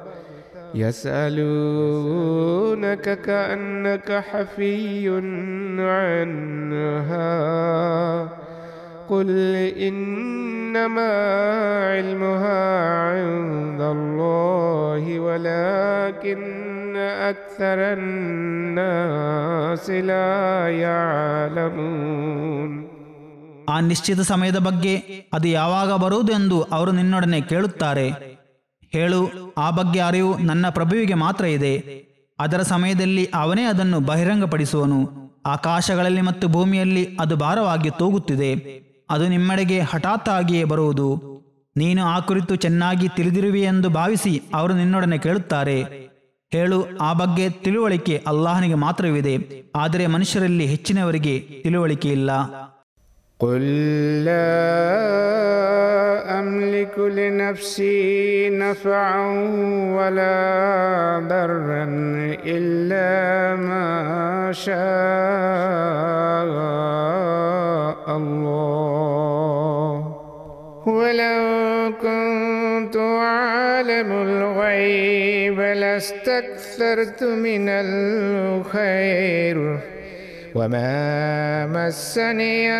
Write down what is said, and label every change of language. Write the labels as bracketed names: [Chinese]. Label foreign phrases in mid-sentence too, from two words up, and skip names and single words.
[Arabic] يسألونك كأنك حفي عنها قل إنما علمها عند الله ولكن أكثر الناس لا يعلمون. [Kannada] ಆ ನಿಶ್ಚಿತ ಸಮಯದ ಬಗ್ಗೆ, ಅದು ಯಾವಾಗ ಬರುವುದು ಎಂದು ಅವರು ನಿನ್ನೊಡನೆ ಕೇಳುತ್ತಾರೆ. ಹೇಳು, ಆ ಬಗ್ಗೆ ಅರಿವು ನನ್ನ ಪ್ರಭುವಿಗೆ ಮಾತ್ರ ಇದೆ. ಅದರ ಸಮಯದಲ್ಲಿ ಅವನೇ ಅದನ್ನು ಬಹಿರಂಗಪಡಿಸುವನು. ಆಕಾಶಗಳಲ್ಲಿ ಮತ್ತು ಭೂಮಿಯಲ್ಲಿ ಅದು ಭಾರವಾಗಿ ತೂಗುತ್ತಿದೆ. ಅದು ನಿಮ್ಮೆಡೆಗೆ ಹಠಾತ್ತಾಗಿಯೇ ಬರುವುದು. ನೀನು ಆ ಕುರಿತು ಚೆನ್ನಾಗಿ ತಿಳಿದಿರುವೆ ಎಂದು ಭಾವಿಸಿ ಅವರು ನಿನ್ನೊಡನೆ ಕೇಳುತ್ತಾರೆ. ಹೇಳು, ಆ ಬಗ್ಗೆ ತಿಳುವಳಿಕೆ ಅಲ್ಲಾಹನಿಗೆ ಮಾತ್ರವಿದೆ, ಆದರೆ ಮನುಷ್ಯರಲ್ಲಿ ಹೆಚ್ಚಿನವರಿಗೆ ತಿಳುವಳಿಕೆ ಇಲ್ಲ. [Arabic] قل لا أملك لنفسي نفعا ولا ضرا إلا ما شاء الله ولو كنت أعلم الغيب لاستكثرت من الخير وما مسني